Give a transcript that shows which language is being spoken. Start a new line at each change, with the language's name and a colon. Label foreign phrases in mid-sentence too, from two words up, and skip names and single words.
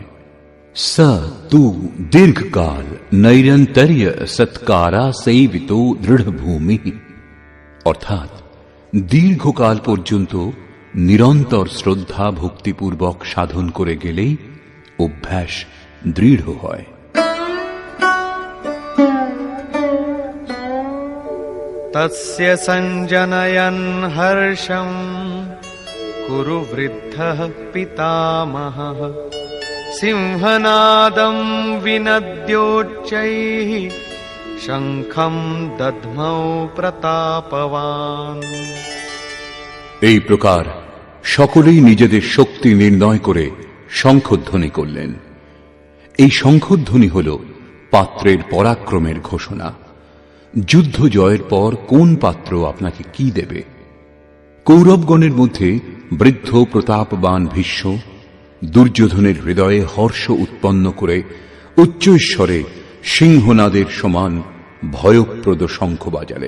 Sanskrit: স তু দীর্ঘকাল নৈরন্তর্য সৎকারা সেবিত দৃঢ়ভূমি।
Bangla: অর্থাৎ দীর্ঘকাল পর্যন্ত নিরন্তর শ্রদ্ধা ভক্তিপূর্বক সাধন করে গেলেই অভ্যাস দৃঢ় হয়।
Sanskrit: तस्य सञ्जनयन् हर्षं कुरु वृद्धः पितामहः सिंहनादं विनद्योच्चैः शङ्खं दध्मौ प्रतापवान्।
Bangla: এই প্রকার সকলেই নিজেদের শক্তি নির্ণয় করে শঙ্খধ্বনি করলেন। এই শঙ্খধ্বনি হল পাত্রের পরাক্রমের ঘোষণা। যুদ্ধ জয়ের পর কোন পাত্র আপনাকে কি দেবে? কৌরবগণের মধ্যে বৃদ্ধ প্রতাপবান ভীষ্ম দুর্যোধনের হৃদয়ে হর্ষ উৎপন্ন করে উচ্চৈঃস্বরে সিংহনাদের সমান ভয়প্রদ শঙ্খ বাজালেন।